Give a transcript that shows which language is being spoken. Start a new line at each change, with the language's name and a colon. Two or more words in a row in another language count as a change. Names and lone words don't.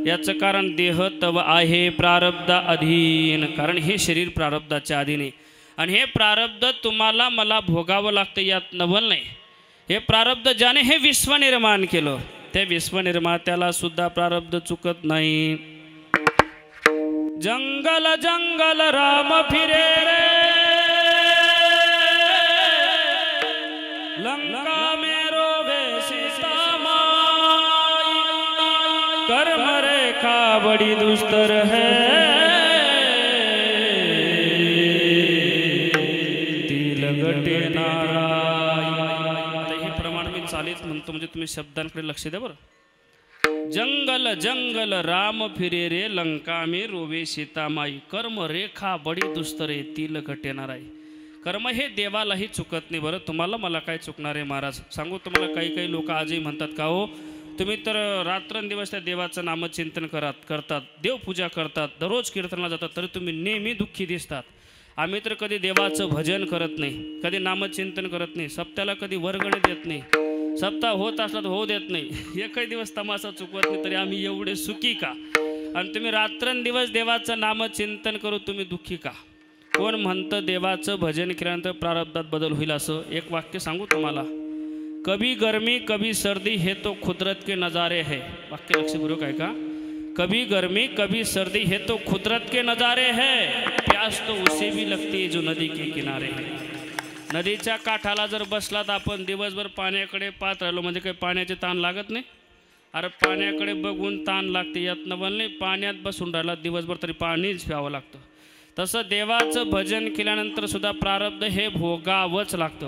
Marathi: याचं कारण देह तव आहे प्रारब्ध अधीन, कारण हे शरीर प्रारब्धाच्या अधीन आहे आणि हे प्रारब्ध तुम्हाला मला भोगावं लागतं, यात नवल नाही। हे प्रारब्ध ज्याने हे विश्व निर्माण केलं त्या विश्व निर्मात्याला सुद्धा प्रारब्ध चुकत नाही।
Hindi: जंगल जंगल राम फिरे रे, लंका में रोवे सीता माई, कर्म रेखा बड़ी दुस्तर है, तिल गटे नाराय।
Marathi: हे प्रमाण मी चालीच म्हणतो म्हणजे तुम्ही शब्दांकडे लक्ष द्या बरं।
Hindi: जंगल जंगल राम फिरे रे, लंका में रोवे सीता माई, कर्म रेखा बडी दुस्तर है, तिल गटे नाराय।
Marathi: कर्म हे देवालाही चुकत नाही बरं, तुम्हाला मला काय चुकणार आहे महाराज। सांगू तुम्हाला, काही काही लोक आजही म्हणतात का हो तुम्ही तर रात्रंदिवस त्या देवाचं नामचिंतन करतात, देवपूजा करतात, दररोज कीर्तनाला जातात, तरी तुम्ही नेहमी दुःखी दिसतात। आम्ही तर कधी देवाचं भजन करत नाही, कधी नामचिंतन करत नाही, सप्त्याला कधी वर्गणी देत नाही, सप्ताह होत असला तर होऊ देत नाही, एकही दिवस तमाशा चुकवत नाही, तरी आम्ही एवढे सुखी का? आणि तुम्ही रात्रंदिवस देवाचं नामचिंतन करू तुम्ही दुःखी का? कोण म्हणतं देवाचं भजन केल्यानंतर प्रारब्धात बदल होईल असं? एक वाक्य सांगू तुम्हाला,
Hindi: कभी गर्मी कभी सर्दी है तो कुदरत के नज़ारे है।
Marathi: वाक्य लक्षपूर्वक आहे का?
Hindi: कभी गर्मी कभी सर्दी है तो कुदरत के नज़ारे है, प्यास तो उसे भी लगती है जो नदी के किनारे है।
Marathi: नदीच्या काठाला जर बसलात आपण दिवसभर पाण्याकडे पाहत राहिलो म्हणजे काही पाण्याचे ताण लागत नाही? अरे पाण्याकडे बघून ताण लागते, यात नवल नाही। पाण्यात बसून राहिला दिवसभर तरी पाणीच प्यावं लागतं। तसं देवाचं भजन केल्यानंतर सुद्धा प्रारब्ध हे भोगावंच लागतं।